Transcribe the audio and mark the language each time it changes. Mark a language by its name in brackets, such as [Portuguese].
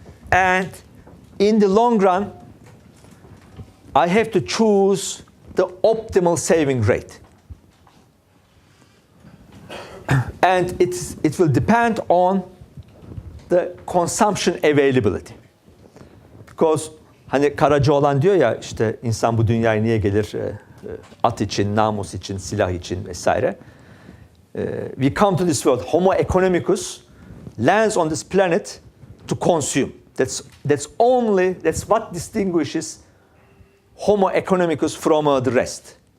[English] And in the long run, I have to choose the optimal saving rate. And it will depend on the consumption availability. Because [Turkish] hani Karacaoğlan diyor ya, işte insan bu dünyaya niye gelir? At için, namus için, silah için vesaire. [English] We come to this world, Homo economicus lands on this planet to consume. That's what distinguishes Homo economicus from the rest.